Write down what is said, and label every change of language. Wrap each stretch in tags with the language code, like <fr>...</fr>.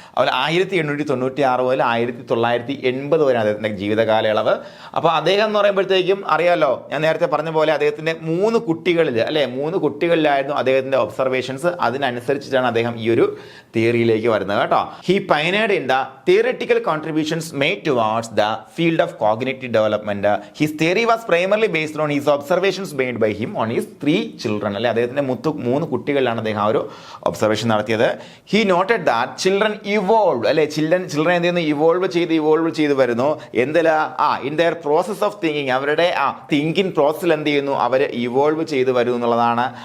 <ml>അതുപോലെ 1896 മുതൽ 1980 വരെ അദ്ദേഹത്തിന്റെ ജീവിതകാലയളവ്. അപ്പോൾ അദ്ദേഹം എന്ന് പറയുമ്പോഴത്തേക്കും അറിയാലോ, ഞാൻ നേരത്തെ പറഞ്ഞ പോലെ അദ്ദേഹത്തിന്റെ 3 കുട്ടികളിലായിരുന്നു അദ്ദേഹത്തിന്റെ ഒബ്സർവേഷൻസ്. അതിനനുസരിച്ചിട്ടാണ് അദ്ദേഹം ഈ ഒരു തിയറിയിലേക്ക് വരുന്നത് കേട്ടോ.</ml> <en>He pioneered in the theoretical contributions made towards the field of cognitive development. His theory was primarily based on his observations made by him on his 3 children.</en> <ml>അല്ലെ അദ്ദേഹത്തിന്റെ 3 കുട്ടികളിലാണ് അദ്ദേഹം ആ ഒരു ഒബ്സർവേഷൻ നടത്തിയത്.</ml> <en>He noted that children evolved,</en> <ml>അല്ലെ children എന്ത് ചെയ്യുന്നു, evolve ചെയ്ത് വരുന്നു. എന്തിലാ?</ml> <en>in their process of thinking,</en> <ml>അവരുടെ തിങ്കിങ് പ്രോസസ്സിൽ എന്ത് ചെയ്യുന്നു, അവർ ഇവോൾവ് ചെയ്ത് വരും എന്നുള്ളതാണ്.</ml>